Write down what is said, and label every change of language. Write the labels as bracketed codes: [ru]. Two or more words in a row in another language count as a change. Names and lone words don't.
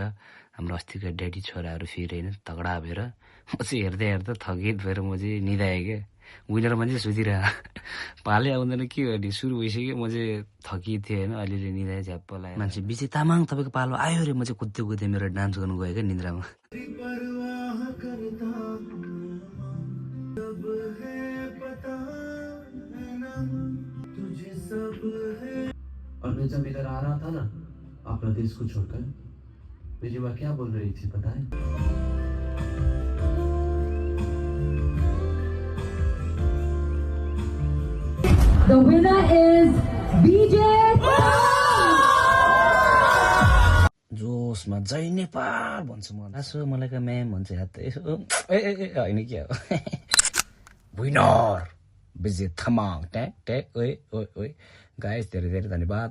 [ne] हाम्रो अस्तिको ड्याडी छोराहरू फेरि होइन तगडा भएर, म चाहिँ हेर्दा थकित भएर म चाहिँ निदाएँ क्या। विनरमा चाहिँ सुतिरह पाले आउँदैन के गर्ने, सुरु भइसक्यो। म चाहिँ थकित थिएँ होइन, अलिअलि निदाएँ झ्याप्प लगाएर। मान्छे विजय तामाङ तपाईँको पालो आयो अरे, म चाहिँ कुद्दै मेरो डान्स गर्नु गएँ क्या निन्द्रामा। [hi] परवाह करता हूँ, सब है पता है ना, तुझे सब है। और मैं जब इधर आ रहा था ना अपना देश को छोड़कर, मेरी माँ क्या बोल रही थी पता है? [en] The winner is BJ [ne] जोसमा जय नेपाल भन्छु म, आसो मलाई का म्याम भन्छ हात यसो होइन क्या हो विनर विजय तामाङ ट्याक [en] oye guys [ne] धेरै धन्यवाद।